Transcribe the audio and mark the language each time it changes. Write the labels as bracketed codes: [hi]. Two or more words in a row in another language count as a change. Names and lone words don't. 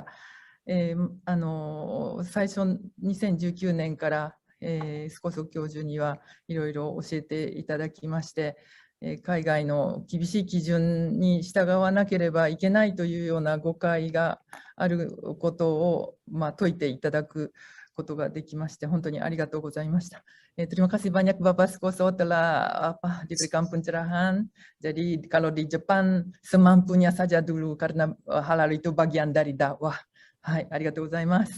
[ja] 最初2019年からスコソ教授にはいろいろ教えていただきまして、海外の厳しい基準に従わなければいけないというような誤解があることを説いていただくことができまして、本当にありがとうございました。 [id] Terima kasih banyak Bapak Skoso telah diberikan pencerahan. Jadi kalau di Jepang semampunya saja dulu karena halal itu bagian dari dakwah. [ja] はい、ありがとうございます。